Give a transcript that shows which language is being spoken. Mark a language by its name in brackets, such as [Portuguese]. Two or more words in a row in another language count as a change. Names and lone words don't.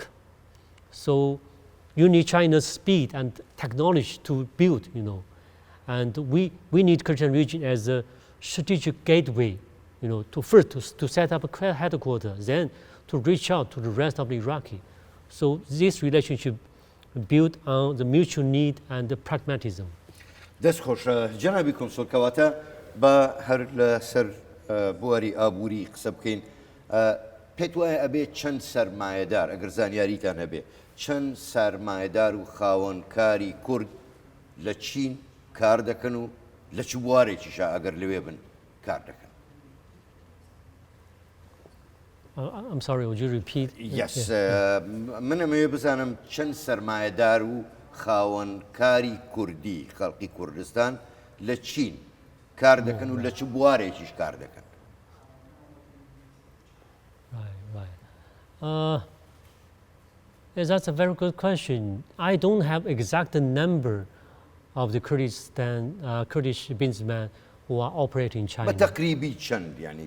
[English] So you need China's speed and technology to build, and we need Kurdistan region as a strategic gateway, to set up a headquarters, then to reach out to the rest of the Iraqi. So this relationship built on the mutual need and the pragmatism. [Central Kurdish] دەست خۆش جەنابی کۆنسڵ کەواتە بە هەر لەسەر بواری ئابووری قسە بکەین پێت وایە ئەبێت چەند سەرمایەدار ئەگەر زانیاریتان هەبێ چەند سەرمایەدار و خاوەنکاری کورد لە چین کار دەکەن و لە چ بوارێکیشە ئەگەر لەوێ بن کار دەکەن؟ [English] I'm sorry, would you repeat? Yes. [Central Kurdish] من ئەمەوێ بزانم چەند سەرمایەدار و خاوەنکاری کوردی خەڵکی کوردستان لە چین کار دەکەن و لە چ بوارێکیش کار دەکەن؟ [English] Right. Yes, that's a very good question. I don't have exact number of the Kurdish businessmen who are operating in China. [Central Kurdish] بتقريبي چند يعني